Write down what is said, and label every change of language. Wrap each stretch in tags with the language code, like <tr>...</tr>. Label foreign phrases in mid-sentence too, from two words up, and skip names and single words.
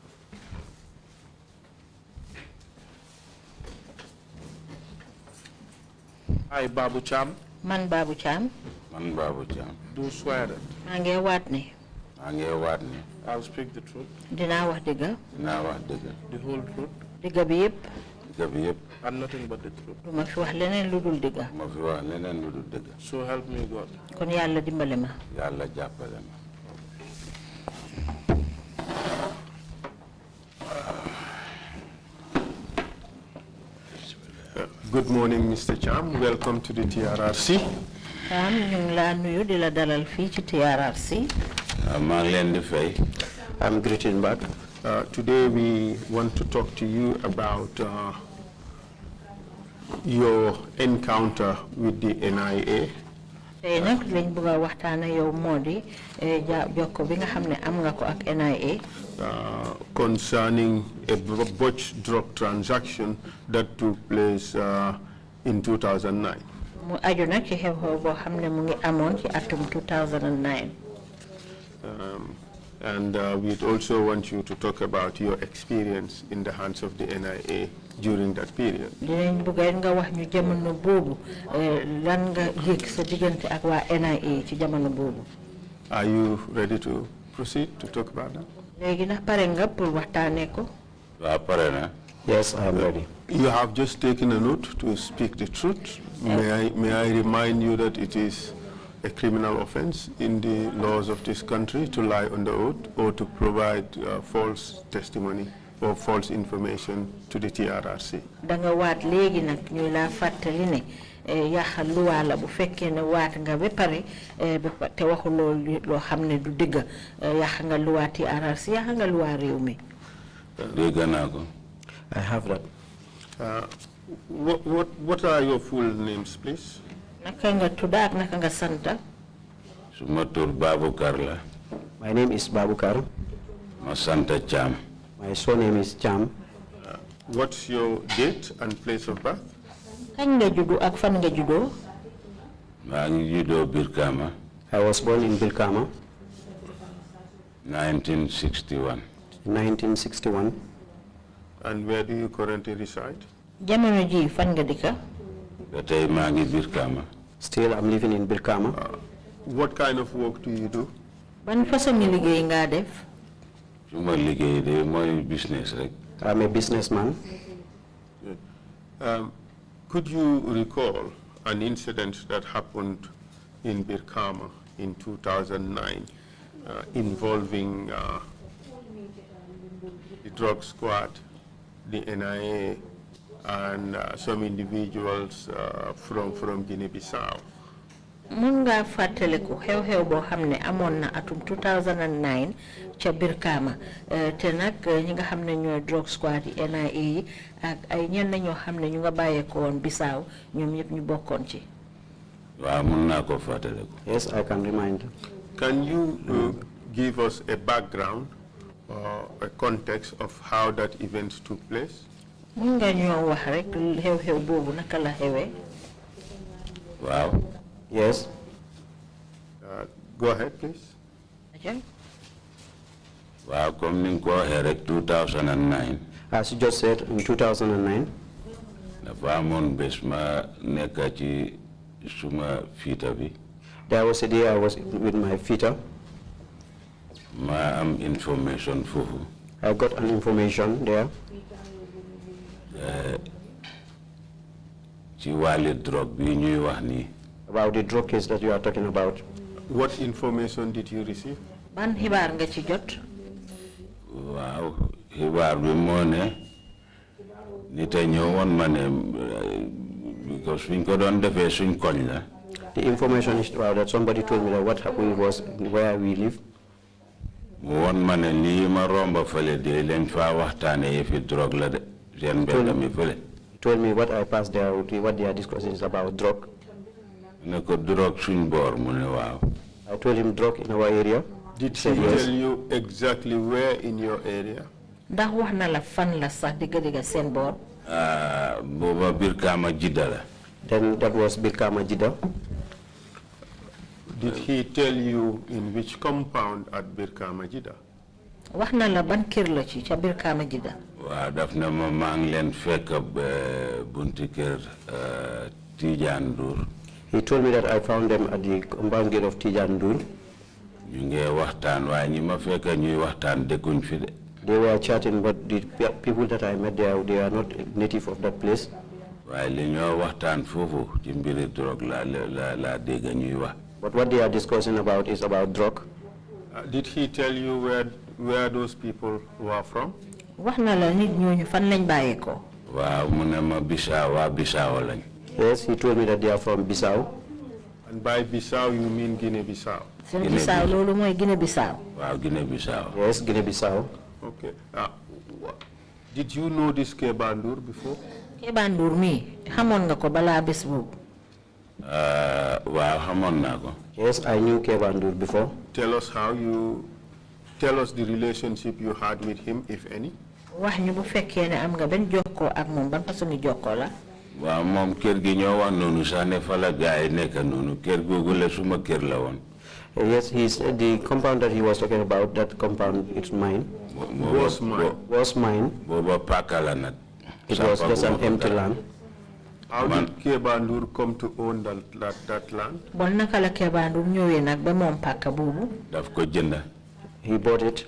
<en>Hi, Babu Cham.</en> <wo>Man Babu Cham. Man Babu Cham.</wo> <en>Do swear that</en> <wo>Ange Watney. Ange Watney.</wo> <en>I'll speak the truth,</en> <wo>Dina wax dëgga. Dina wax dëgg.</wo> <en>the whole truth,</en> <wo>Dëgga bi yépp. Dëgg bi yépp.</wo> <en>and nothing but the truth.</en> <wo>Duma fi wax leneen lu dul dëgga. Ma fi wax leneen lu dul dëgg.</wo> <en>So help me God.</en> <wo>Kon Yàlla dimbale ma. Yàlla jàppale ma.</wo> <en>Good morning, Mr. Cham. Welcome to the TRRC.</en> <wo>Cham ñu ngi la nuyu di la dalal fii ci TRRC. Maa ngi leen di fay.</wo> <en>I'm greeting back. Today we want to talk to you about your encounter with the NIA.</en> <wo>Tey nag lañ bëgg a waxtaan ak yow moo di jokko bi nga xam ne am nga ko ak NIA.</wo> <en>Concerning a botched drug transaction that took place in 2009.</en> <wo>Mu aju nag ci xew-xew boo xam ne mu ngi amoon ci atum 2009.</wo> <en>And we'd also want you to talk about your experience in the hands of the NIA during that period.</en> <wo>Dinañ bëgg nga wax ñu jamono boobu lan nga yëg sa diggante ak waa NIA ci jamono boobu.</wo> <en>Are you ready to proceed to talk about that?</en> <wo>Léegi ndax pare nga pour waxtaanee ko. Waaw pare na.</wo> <en>Yes, I am ready. You have just taken a note to speak the truth. May I remind you that it is a criminal offense in the laws of this country to lie on the oath or to provide false testimony or false information to the TRRC.</en> <wo>Danga waat léegi nag ñuy la fàttali ne yaxal luwaa la bu fekkee ne waat nga ba pare te waxuloo loo xam ne du dëgg yax nga luwaa TRRC yax nga luwaa réew mi. Dégg naa ko.</wo> <en>I have that. What are your full names, please?</en> <wo>Naka nga tudda ak naka nga santa. Suma tur BABUCARR la.</wo> <en>My name is BABUCARR.</en> <wo>Ma santa Cham.</wo> <en>My surname is Cham. What's your date and place of birth?</en> <wo>Kañ nga juddu ak fan nga juddoo. Maa ngi juddoo Birkama.</wo> <en>I was born in Bilkama, 1961. 1961. And where do you currently reside?</en> <wo>Jamono ji fan nga dëkka. Ba tey maa ngi Birkama.</wo> <en>Still, I'm living in Bilkama. What kind of work do you do?</en> <wo>Ban façon ngi liggéey nga def. Suma liggéey de mooy business rek.</wo> <en>I'm a businessman. Could you recall an incident that happened in Birkama in 2009 involving the drug squad, the NIA, and some individuals from Guinea-Bissau?</en> <wo>Mun nga fàttaliku xew-xew boo xam ne amoon na atum 2009 ca Birkama te nag ñi nga xam ne ñooy</wo> <en>drug squad</en> <wo>yi NIA yi ak ay ñenn ñoo xam ne ñu nga bàyyeeko woon Bissau ñoom ñëpp ñu bokkoon ci. Waaw mun naa ko fàttaliku.</wo> <en>Yes, I can remind. Can you give us a background or a context of how that event took place?</en> <wo>Mun nga ñoo wax rek xew-xew boobu naka la xewee. Waaw.</wo> <en>Yes. Go ahead, please.</en> <wo>Waaw comme ni nga ko waxee rek 2009.</wo> <en>As you just said, in 2009,</en> <wo>dafa amoon bés ma nekk ci suma fiita bi.</wo> <en>there was a day I was with my FITA.</en> <wo>Ma am information foofu.</wo> <en>I got an information there</en> <wo>Ci wàlli drogue bi ñuy wax nii.</wo> <en>about the drug case that you are talking about. What information did you receive?</en> <wo>Ban xibaar nga ci jot. Waaw xibaar bi moo ne nit a ñëwoon ma ne because suñ ko doon defee suñ koñ la.</wo> <en>The information is about that somebody told me that what happened was where we live.</en> <wo>Mu woon ma ne lii ma romba fële de lañ faa waxtaane yëfi drogue la de seen mbedd mi fële.</wo> <en>He told me what I passed there, what they are discussing is about drug.</en> <wo>Ne ko drogue suñ boor mu ne waaw.</wo> <en>I told him drug in our area. Did he said yes. tell you exactly where in your area?</en> <wo>Ndax wax na la fan la sax digga seen boor. Booba Birkama Jidda la.</wo> <en>Then that was Bilkama Jida. Did he tell you in which compound at Birkama Jida?</en> <wo>Wax na la ban kër la ci ca Birkama Jida. Waaw daf na ma maa ngi leen fekk bunti kër Tidiane Ndour.</wo> <en>He told me that I found them at the compound gate of Tidiane Ndour.</en> <wo>Ñu ngi waxtaan waaye ñi ma fekk ñuy waxtaan dëkkuñ fi de.</wo> <en>They were chatting, but the people that I met there, they are not native of that place.</en> <wo>waaye li ñoo waxtaan foofu ci mbiri drogue la dégg ñuy wax.</wo> <en>But what they are discussing about is about drug. Did he tell you where those people were from?</en> <wo>Wax na la nit ñooñu fan lañ bàyyeekoo. Waaw mu ne ma Bissau waa Bissau lañ.</wo> <en>Yes, he told me that they are from Bissau. And by Bissau you mean Guinea-Bissau?</en> <wo>Seen Bissau loolu mooy Guinée-Bissau. Waaw Guinée-Bissau.</wo> <en>Yes, Guinea-Bissau. Okay. Did you know this Keba Ndour before?</en> <wo>Keba Ndour mi xamoon nga ko balaa bés boobu. Waaw xamoon naa ko.</wo> <en>Yes, I knew Keba Ndour before. Tell us the relationship you had with him, if any.</en> <wo>Wax ñu bu fekkee ne am nga benn jokkoo ak moom ban façon ni jokkoo la. Waaw moom kër gi ñoo wax noonu sax ne fa la gaay nekk noonu kër googu la suma kër la woon.</wo> <en>Yes, the compound that he was talking about, that compound, it's mine. Was mine. Was mine. It was just an empty land. How did Kebandur come to own that land? He bought it.</en>